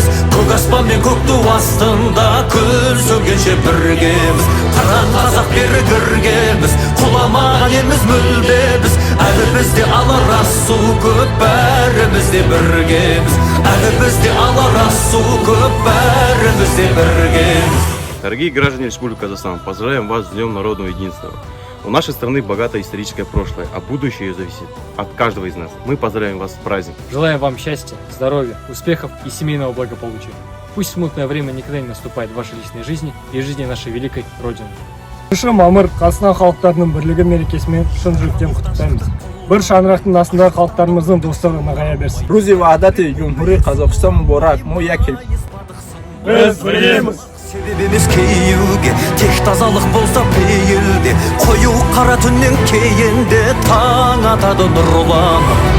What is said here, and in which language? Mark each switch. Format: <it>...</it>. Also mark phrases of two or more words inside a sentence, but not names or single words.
<kk>Көк аспан мен көк ту астында күн сөнгенше біргеміз. Қыран қазақ біргеміз, құламаған елміз мүлде біз. Әлі бізде алар асу көп, бәріміз де біргеміз. Әлі бізде алар асу көп, бәріміз де біргеміз.</kk> <ru>Дорогие граждане Республики Казахстан, поздравляем вас с Днем Народного Единства. У нашей страны богатое историческое прошлое, а будущее зависит от каждого из нас. Мы поздравляем вас с праздником. Желаем вам счастья, здоровья, успехов и семейного благополучия. Пусть смутное время никогда не наступает в вашей личной жизни и жизни нашей великой Родины.</ru> <kk>1 мамыр Қазақстан халықтарының бірлігі мерекесімен шын жүректен құттықтаймыз. Бір шаңырақтың астындағы халықтарымыздың достығы нығая берсін.</kk> <fa>روز وحدت جمهوری قزاقستان مبارک. ما یک</fa> <kk>Біз біргеміз. Себебіміз кейуге, тек тазалық болса пейілде, қою қара түннен кейінде таң атады нұрланып.</kk>